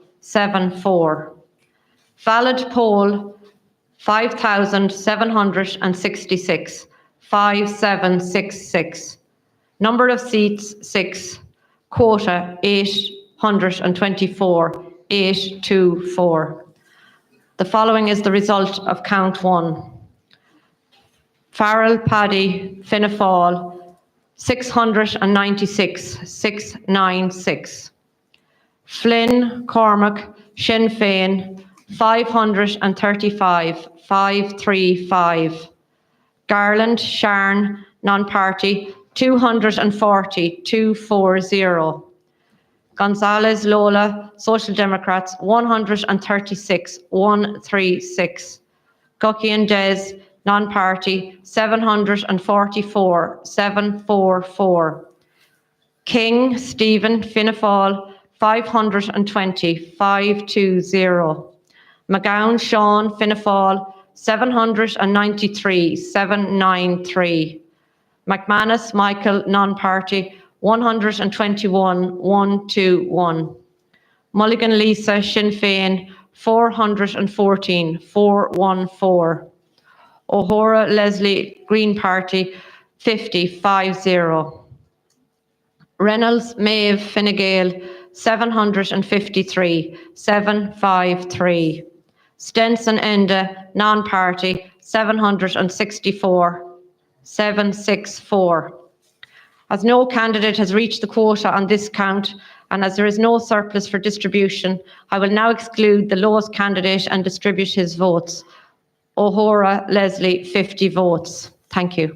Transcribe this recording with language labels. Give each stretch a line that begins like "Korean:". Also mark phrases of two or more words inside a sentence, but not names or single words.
English: 74. Valid poll 5,766. 5766. Number of seats 6. Quota 824. 824. The following is the result of count one. Farrell, Paddy, Fianna Fáil 696. 696. Flynn, Cormac, Sinn Féin 535. 535. Garland, Sharn, non-party 240. 240. Gonzalez, Lola, Social Democrats 136. 136. Gucki and Des, non-party 744. 744. King Stephen Fianna Fáil 520. McGowan Sean Fianna Fáil 793 793. McManus Michael non-party 121 121. Mulligan Lisa Sinn Féin 414 414. O'Hora Leslie Green Party 50 50. Reynolds Maeve Fine Gael 753 753. Stenson Enda non-party 764 764. As no candidate has reached the quota on this count, and as there is no surplus for distribution, I will now exclude the lowest candidate and distribute his votes. O'Hora Leslie 50 votes. Thank you.